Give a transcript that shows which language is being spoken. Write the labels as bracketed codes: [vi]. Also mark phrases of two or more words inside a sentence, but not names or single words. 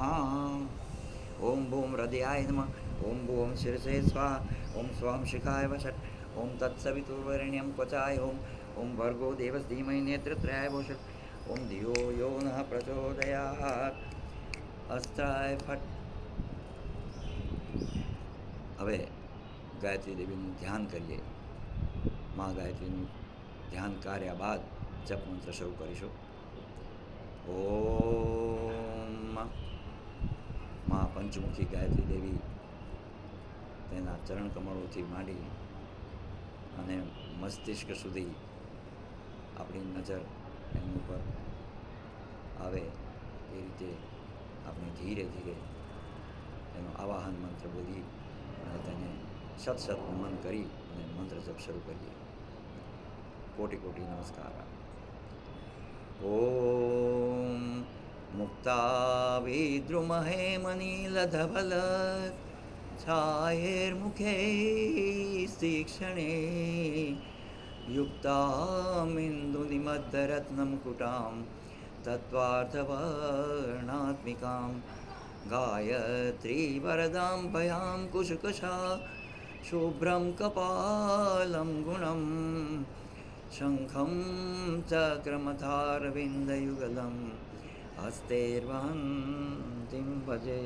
[sa] ओम भूं हृदयाय नमः। ओम भूं शिरसे स्वाहा। ओम स्वां शिखाय वषट्। ओम तत्सवितुर्वरेण्यं त्वचाय ओम। ओम भर्गो देवस्य धीमहि नेत्रत्रयाय वषट्। ओम धियो यो नः प्रचोदयात् अस्त्राय फट्। [gu] હવે ગાયત્રી દેવીનું ધ્યાન કરીએ। મા ગાયત્રીનું ધ્યાન કર્યા બાદ જપ મંત્ર શરૂ કરીશું। ઓમ મા પંચમુખી ગાયત્રી દેવી તેના ચરણ કમળોથી માંડી અને મસ્તિષ્ક સુધી આપણી નજર એની ઉપર આવે એ રીતે આપણે ધીરે ધીરે એનો આવાહન મંત્ર બોલી અને તેને સત નમન કરી અને મંત્ર જપ શરૂ કરીએ। કોટી કોટી નમસ્કાર। [sa] ओम मुक्ताविद्रुमहे मनीलधवल छायैर्मुखे तीक्ष्णे युक्तामिन्दुनिमद्धरत्नमुकुटां तत्त्वार्थवर्णात्मिकां गायत्री वरदां भयां कुशकुशा शुभ्रं कपालं गुणं शङ्खं चक्रमथारविन्दयुगलं हस्तैर्वहन्तीं भजे।